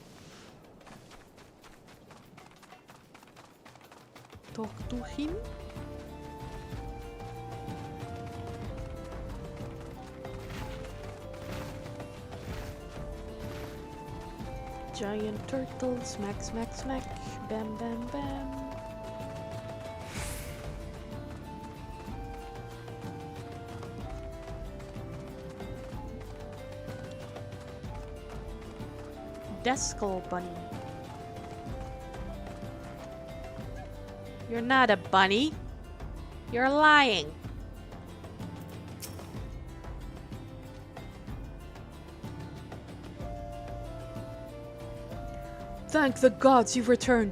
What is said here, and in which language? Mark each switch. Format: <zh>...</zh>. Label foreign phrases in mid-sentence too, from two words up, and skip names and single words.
<en>Talk to him. Giant turtle, smack, smack, smack, bam, bam, bam. Descal bunny. You're not a bunny. You're lying. Thank the gods you've returned.</en>